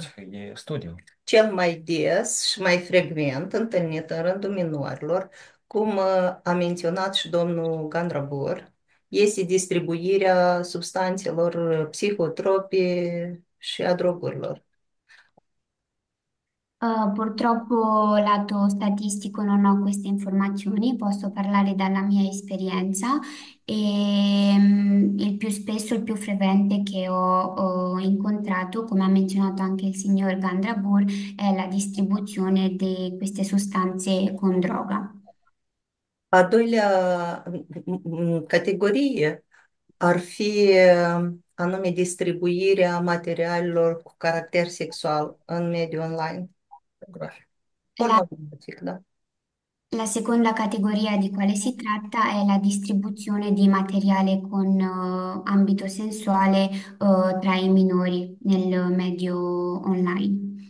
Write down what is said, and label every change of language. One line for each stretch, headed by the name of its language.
Romanian: E studiu. cel mai des și mai frecvent întâlnit în rândul minorilor, cum a menționat și domnul Gandrabur, este distribuirea substanțelor psihotrope și a drogurilor.
Italian: Purtroppo lato statistico non ho queste informazioni, posso parlare dalla mia esperienza e il più spesso, il più frequente che ho incontrato, come ha menzionato anche il signor Gandrabur, è la distribuzione di queste sostanze con droga.
Romanian: A doilea categorie ar fi anume distribuirea materialelor cu caracter sexual în mediul online. Pornografic, da.
Italian: La seconda categoria di quale si tratta è la distribuzione di materiale con ambito sensuale tra i minori nel medio online.